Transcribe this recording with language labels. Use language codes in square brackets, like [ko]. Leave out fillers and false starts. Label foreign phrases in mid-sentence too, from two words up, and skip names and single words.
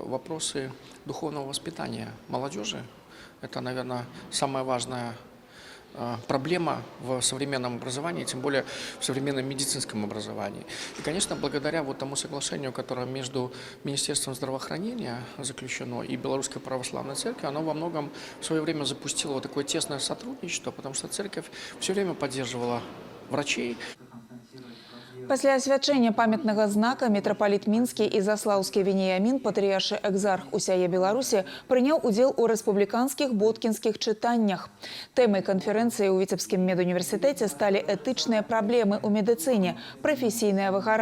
[ru] Вопросы духовного воспитания молодежи – это, наверное, самая важная проблема в современном образовании, тем более в современном медицинском образовании. И, конечно, благодаря вот тому соглашению, которое между Министерством здравоохранения заключено и Белорусской православной церковью, оно во многом в свое время запустило вот такое тесное сотрудничество, потому что церковь все время поддерживала врачей. [be] Пасля асвячэння памятнага знака мітрапаліт мінскі і заслаўскі Веніямін, патрыяршы экзарх усяе Беларусі, прыняў удзел у рэспубліканскіх боткінскіх чытаннях. Тэмай канферэнцыі ў Віцебскім медуніверсітэце сталі этычныя праблемы ў медыцыне, прафесійнае выгаранне.